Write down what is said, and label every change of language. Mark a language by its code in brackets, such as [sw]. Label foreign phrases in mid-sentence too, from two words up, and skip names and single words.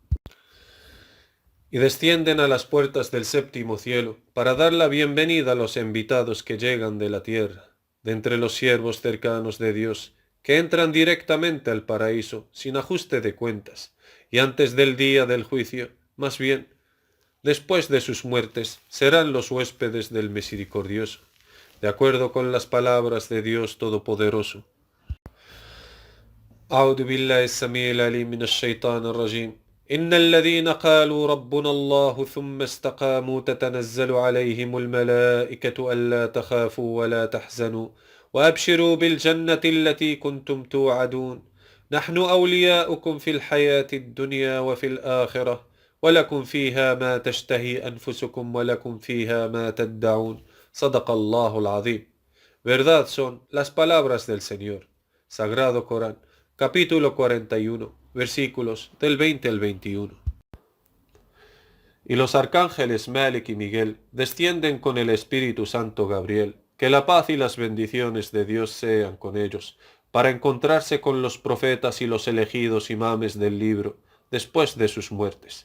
[es] Y descienden a las puertas del séptimo cielo para dar la bienvenida a los invitados que llegan de la tierra, de entre los siervos cercanos de Dios, que entran directamente al paraíso sin ajuste de cuentas, y antes del día del juicio, más bien, después de sus muertes, serán los huéspedes del Misericordioso, de acuerdo con las palabras de Dios Todopoderoso. [ar] أعوذ بالله السميع العليم من الشيطان الرجيم إن الذين قالوا ربنا الله ثم استقاموا تتنزل عليهم الملائكة ألا تخافوا ولا تحزنوا وأبشروا بالجنة التي كنتم توعدون نحن أولياؤكم في الحياة الدنيا وفي الآخرة ولكم فيها ما تشتهي أنفسكم ولكم فيها ما تدعون صدق الله العظيم. [es] Verdad son las palabras del Señor. Sagrado Corán, capítulo 41, versículos del 20 al 21. Y los arcángeles Malik y Miguel descienden con el Espíritu Santo Gabriel, que la paz y las bendiciones de Dios sean con ellos, para encontrarse con los profetas y los elegidos imames del libro, después de sus muertes.